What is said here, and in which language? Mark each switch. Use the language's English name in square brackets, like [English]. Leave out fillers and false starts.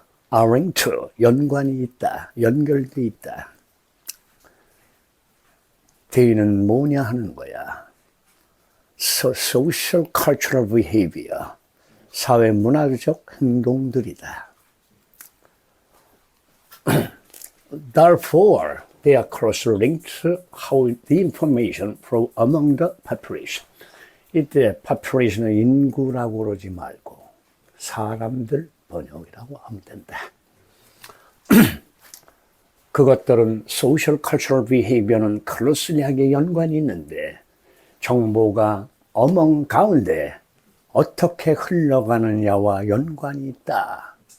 [Korean] owing to, 연관이 있다. 연결돼 있다. 대의는 뭐냐 하는 거야. [English] social cultural behavior. [Korean] 사회 문화적 행동들이다. [English] Therefore, they are closely linked to how the information flow among the population. [Korean] 이때 population은 인구라고 그러지 말고 사람들 번역이라고 하면 된다. 그것들은 [English] social cultural behavior [Korean] 는 closely하게 연관이 있는데 정보가 among 가운데 어떻게 흘러가느냐와 연관이 있다.